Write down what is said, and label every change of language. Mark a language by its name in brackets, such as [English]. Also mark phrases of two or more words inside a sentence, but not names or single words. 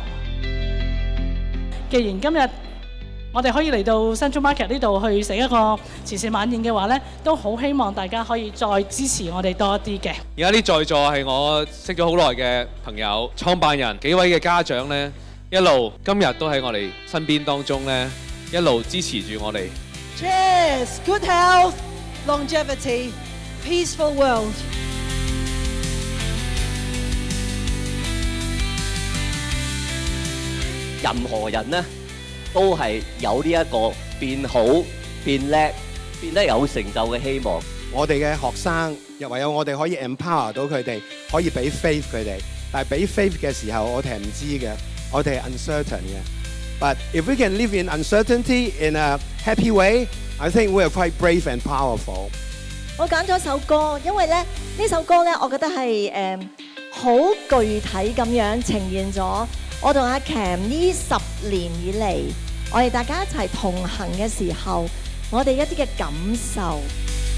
[Cantonese] 既然今日我哋可以嚟到 Central Market 呢度去食一個慈善晚宴嘅話呢，都好希望大家可以再支持我哋多啲嘅。而家啲在座係我識咗好耐嘅朋友、創辦人，幾位嘅家長呢，一路今日都喺我哋身邊當中呢，一路支持住我哋。 [English] Cheers, good health, longevity, peaceful world。 [Cantonese] 任何人呢，都係有呢一個變好、變叻、變得有成就嘅希望。我哋嘅學生又唯有我哋可以 empower 到佢哋，可以俾 faith 佢哋。但係俾 faith 嘅時候，我哋係唔知嘅，我哋係 uncertain 嘅。 [English] But if we can live in uncertainty in a happy way, I think we are quite brave and powerful。 [Cantonese] 我揀咗首歌，因為咧呢首歌咧，我覺得係好具體咁樣呈現咗我同阿 Cam 呢10年以嚟，我哋大家一齊同行嘅時候，我哋一啲嘅感受。